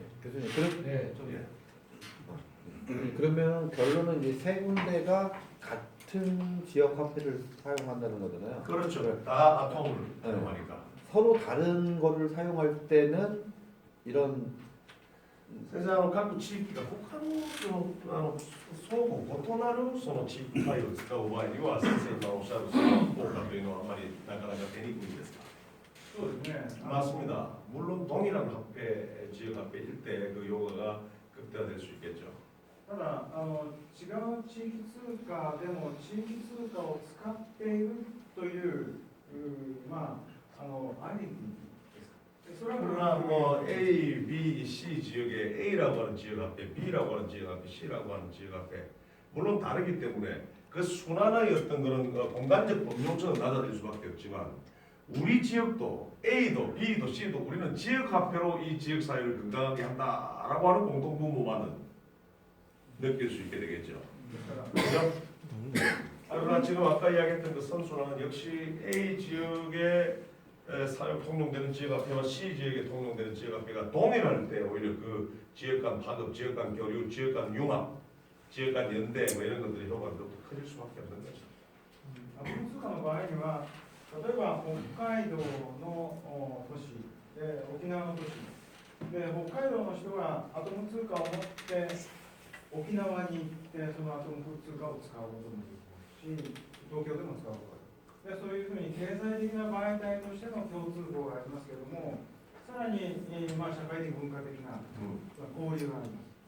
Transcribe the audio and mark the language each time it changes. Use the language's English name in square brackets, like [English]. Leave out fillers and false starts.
[Korean] 교수님, 예. 그러면 결론은 이제 세 군데가 같은 지역 화폐를 사용한다는 거잖아요. 그렇죠. 다 아톰을 사용하니까. 서로 다른 거를 사용할 때는 이런 [Japanese] 先生各地域が他の相互異なるその地域対応を使う場合には先生今おっしゃるその効果というのはあまりなかなか出にくいんですか。そうですね。 [Korean] 맞습니다. 물론 동일한 화폐, 지역 화폐일 때 그 요구가 극대화될 수 있겠죠. [Japanese] ただ違う地域通貨でも地域通貨を使っているというアイデンティティですか。それは [Korean] 그러나 뭐 A, B, C 지역에 A라고 하는 지역 화폐, B라고 하는 지역 화폐, C라고 하는 지역 화폐 물론 다르기 때문에 그 순환의 어떤 그런 공간적 범용성은 낮아질 수밖에 없지만 우리 지역도 A도 B도 C도 우리는 지역 화폐로 이 지역 사회를 건강하게 한다라고 하는 공통분모만은 느낄 수 있게 되겠죠. 그렇죠? 그러나 지금 아까 이야기했던 그 선순환은 역시 A 지역의 사역 통용되는 지역화폐와 시지역에 통용되는 지역화폐가 동일할 때 오히려 그 지역 간 파급, 지역 간 교류, 지역 간 융합, 지역 간 연대 뭐 이런 것들이 효과가 더 커질 수밖에 없는 거죠. [Japanese] 分数化の場合には、例えば北海道の都市で沖縄の都市で、北海道の人がアトム通貨を持って沖縄に行ってそのアトム通貨を使うこともできるし、東京でも使うことができる。でそういうふうに経済的な媒体としての共通項がありますけれども、さらに、社会的文化的な交流があります。